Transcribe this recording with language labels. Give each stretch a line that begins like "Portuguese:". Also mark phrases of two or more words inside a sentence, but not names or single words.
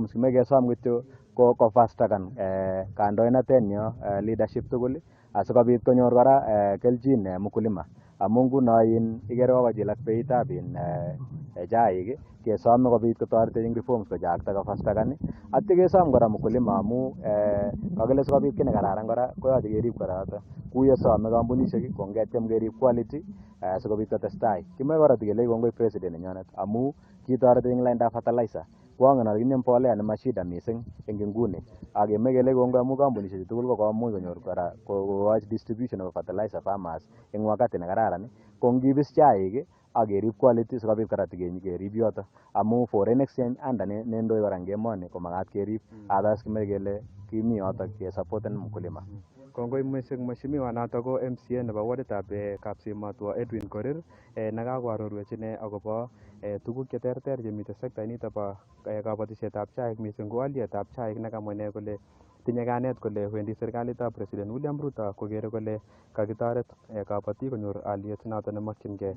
Kalenjin: Kimeche kesom kityo ko fastakan kandoinatenyo leadership tugul asikobit konyor kora kelchin mkulima amu nguno ikere kokochilak beitab chaik kesome kobit kotoretech eng reforms kochakta kofastakan atyo kesom kora mkulima amu kakile sikobit kiy nekararan kora koyoche kerib kora yoto kou yesome kampunishek ko ngetyem kerib quality sikobit kotestai. Kimoe kora tikelechi kongoi president nenyonet amu kitoretech eng laindab fertilizer kwongen ale kitinye mbolea nema shida mising eng inguni ak kemoe kelechi kongoi amu kampunishek tugul kokomuch konyor kora kokochi
English: distribution of fertilizer farmers
Kalenjin: eng wakati nekararan ko ngibis chaik ak kerib quality sikobit kora kerib yoto amu
English: foreign exchange
Kalenjin: anda nendoi kora eng emoni komakat kerib others kimoe kele kimi yoto kesupporten mkulima. Kongoi mising mheshimiwa noto ko MCA nebo waditab Kapsimatwa Edwin Korir nekakoarorwech ine akobo tuguk cheterter chemite sekta inito bo kabatishetab chaik mising ko alyetab chaik nekamwa ine kole tinye kanet kole wendi serikalitab President William Ruto kokere kole kakitoret kabatik konyor alyet noto nemakchingei.